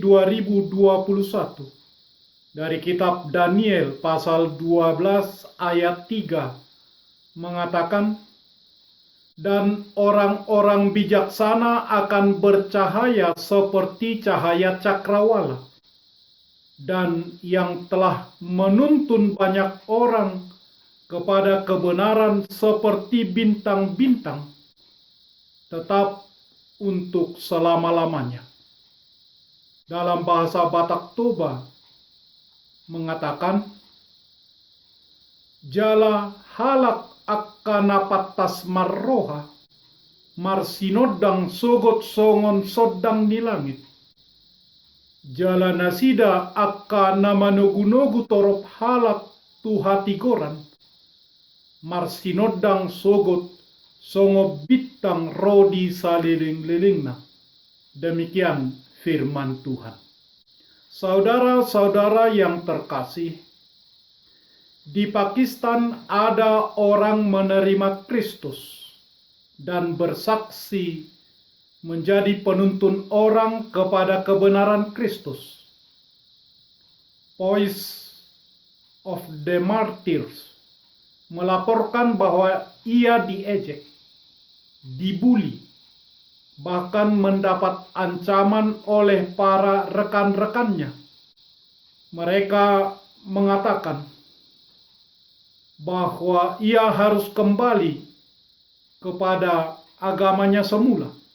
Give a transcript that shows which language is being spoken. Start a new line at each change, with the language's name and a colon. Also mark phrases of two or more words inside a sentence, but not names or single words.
Indonesian: 2021 dari kitab Daniel pasal 12 ayat 3 mengatakan, dan orang-orang bijaksana akan bercahaya seperti cahaya cakrawala, dan yang telah menuntun banyak orang kepada kebenaran seperti bintang-bintang, tetap untuk selama-lamanya. Dalam bahasa Batak Toba mengatakan,
Batak Toba: jala halak akana patas marroha, marsinodang sogot songon sodang di langit. Jala nasida akana manogu-nogu torop halak tuhati goran, marsinodang sogot songo bitang rodi saliling-lilingna.
Indonesian: Demikian firman Tuhan. Saudara-saudara yang terkasih, di Pakistan ada orang menerima Kristus dan bersaksi menjadi penuntun orang kepada kebenaran Kristus. Voice of the Martyrs melaporkan bahwa ia diejek, dibuli, bahkan mendapat ancaman oleh para rekan-rekannya. Mereka mengatakan bahwa ia harus kembali kepada agamanya semula.